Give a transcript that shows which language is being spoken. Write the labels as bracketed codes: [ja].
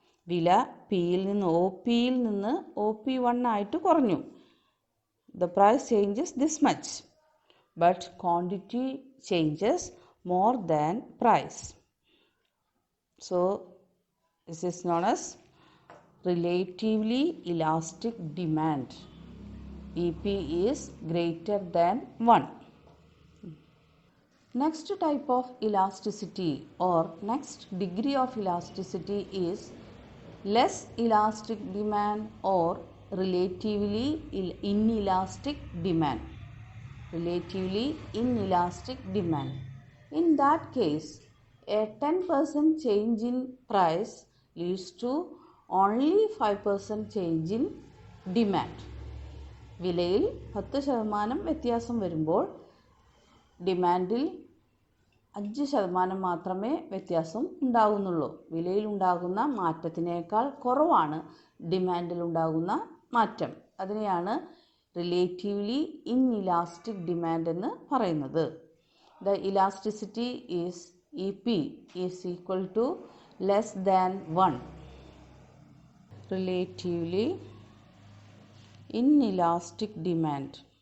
[ml] വില പിയിൽ നിന്ന് OPയിൽ നിന്ന് OP1 ആയിട്ട് കുറഞ്ഞു. [en] The price changes this much, but quantity changes more than price. So this is known as relatively elastic demand. EP is greater than 1. Next type of elasticity or next degree of elasticity is less elastic demand or relatively inelastic demand. Relatively inelastic demand. In that case, a 10% change in price leads to only 5% change in demand. [ml] വിലയിൽ 10% വ്യത്യാസം വരുമ്പോൾ ഡിമാൻഡിൽ 5% മാത്രമേ വ്യത്യാസം ഉണ്ടാകുന്നുള്ളൂ. വിലയിൽ ഉണ്ടാകുന്ന മാറ്റത്തിനേക്കാൾ കുറവാണ് ഡിമാൻഡിൽ ഉണ്ടാകുന്ന മാറ്റം. അതിനെയാണ് റിലേറ്റീവ്ലി ഇൻഇലാസ്റ്റിക് ഡിമാൻഡ് എന്ന് പറയുന്നത്. [en] The elasticity is EP is equal to less than 1. Relatively inelastic demand.